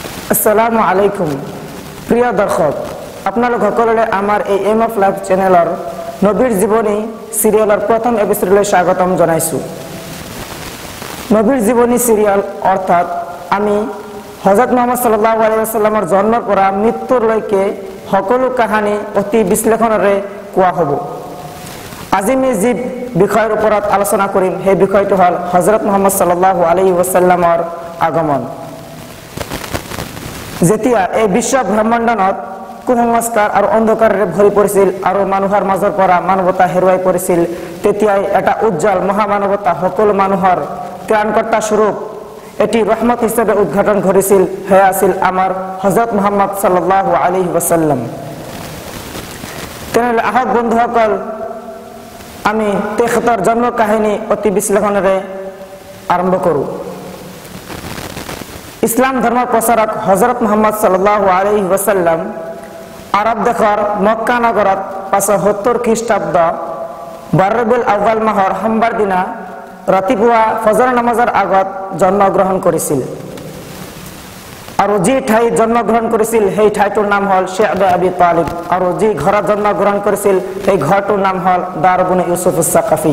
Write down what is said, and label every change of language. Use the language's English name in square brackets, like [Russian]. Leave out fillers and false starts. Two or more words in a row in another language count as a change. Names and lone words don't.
[Arabic] السلام عليكم [Assamese] প্রিয় দর্শক, আপোনালোক সকললৈ আমাৰ এই এম অফ লাইফ চেনেলৰ নবীৰ জীৱনী সিৰিয়েলৰ প্ৰথম এপিসোডলৈ স্বাগতম জনাইছো। নবীৰ জীৱনী সিৰিয়েল অৰ্থাৎ আমি হযরত মুহাম্মদ [Arabic] صلى الله عليه وسلم [Assamese] জন্মৰ পৰা মৃত্যুলৈকে সকলো কাহিনী অতি বিশ্লেষণৰে কোৱা হ'ব। আজি আমি যি বিষয়ৰ ওপৰত আলোচনা কৰিম সেই বিষয়টো হ'ল হযরত মুহাম্মদ [Arabic] صلى الله عليه وسلم [Assamese] আগমন। যেতিয়া এই বিশ্ব ব্ৰহ্মাণ্ডত কুসংস্কাৰ আৰু অন্ধকাৰেৰে ভৰি পৰিছিল আৰু মানুহৰ মাজৰ পৰা মানৱতা হেৰুৱাই পৰিছিল, তেতিয়াই এটা উজ্জ্বল মহামানৱতা সকলো মানুহৰ ত্ৰাণকৰ্তা স্বৰূপ এটি ৰহমত হিচাপে উদ্ঘাটন কৰিছিল। সেয়া আছিল আমাৰ হযরত মুহাম্মদ [Arabic] صلى الله عليه وسلم. [Assamese] তেনেহ'লে আহক বন্ধুসকল, আমি তেখেতৰ জন্ম কাহিনী অতি বিশ্লেষণেৰে আৰম্ভ কৰোঁ। ইছলাম ধৰ্মৰ প্ৰচাৰক হযরত মুহাম্মদ [Arabic] صلى الله عليه وسلم [Assamese] আৰব দেশৰ মক্কা নগৰত 570 খ্ৰীষ্টাব্দ ৰবিউল আউৱাল মাহৰ সোমবাৰ দিনা ৰাতিপুৱা ফজৰ নামাজৰ আগত জন্মগ্ৰহণ কৰিছিল। আৰু যি ঠাইত জন্মগ্ৰহণ কৰিছিল সেই ঠাইটোৰ নাম হ'ল শ্বে'ব আবি তালিব, আৰু যি ঘৰত জন্মগ্ৰহণ কৰিছিল সেই ঘৰটোৰ নাম হ'ল দাৰ বনি ইউছুফ আছ-ছাকাফি।